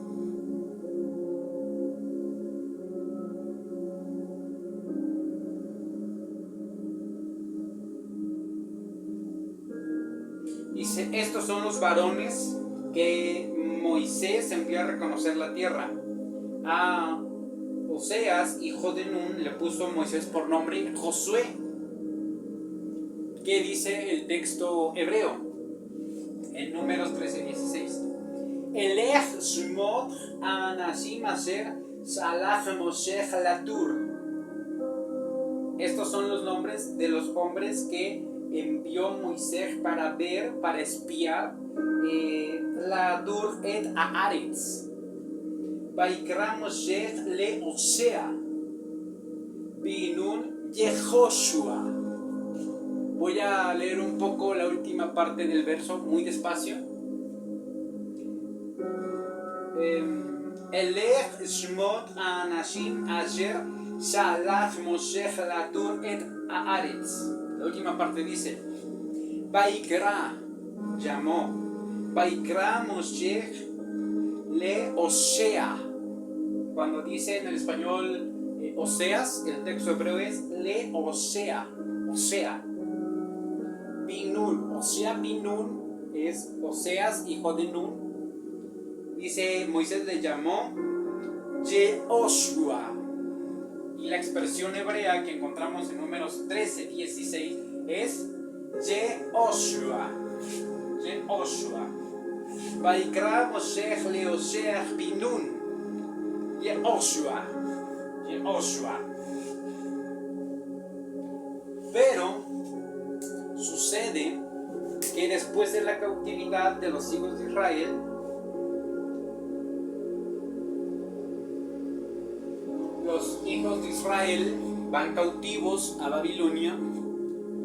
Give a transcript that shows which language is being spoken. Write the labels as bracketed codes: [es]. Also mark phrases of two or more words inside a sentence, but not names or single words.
[es] Dice, estos son los varones que Moisés envió a reconocer la tierra. A Oseas, hijo de Nun, le puso Moisés por nombre Josué. ¿Qué dice el texto hebreo? En Números 13:16. [he] אלה שמות האנשים אשר שלח משה לתור. [es] Estos son los nombres de los hombres que envió Moisés para ver, para espiar la [he] תור את הארץ. ויקרא משה להושע בן נון יהושע. [es] Voy a leer un poco la última parte del verso muy despacio. [he] אלה שמות האנשים אשר שלח משה לתור את הארץ. [es] La última parte dice, Vaikra, llamó, [he] ויקרא משה להושע. [es] Cuando dice en el español Oseas, el texto hebreo es [he] להושע, [es] Osea. Binun, Osea Binun es Oseas, hijo de Nun. Dice, Moisés le llamó Yehoshua. Y la expresión hebrea que encontramos en Números 13:16 es Yehoshua. Yehoshua. [he] ויקרא משה להושע בן נון. [es] Yehoshua. Yehoshua. Pero sucede que después de la cautividad de los hijos de Israel, los hijos de Israel van cautivos a Babilonia.